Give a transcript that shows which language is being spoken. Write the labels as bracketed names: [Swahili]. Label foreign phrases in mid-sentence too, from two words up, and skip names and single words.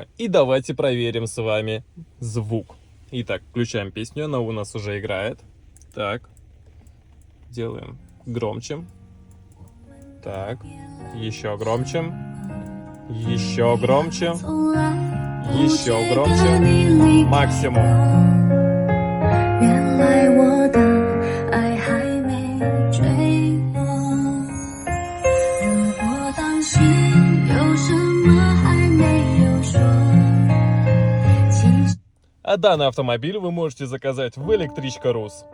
[Russian] И давайте проверим с вами звук. Итак, включаем песню, она у нас уже играет. Так, делаем громче. Так, еще громче. Еще громче. Еще громче. Максимум. [Chinese] 原来我的爱还没坠落。如果当时有什么还没有说，其实 [Russian] А данный автомобиль вы можете заказать в Электричка.рус.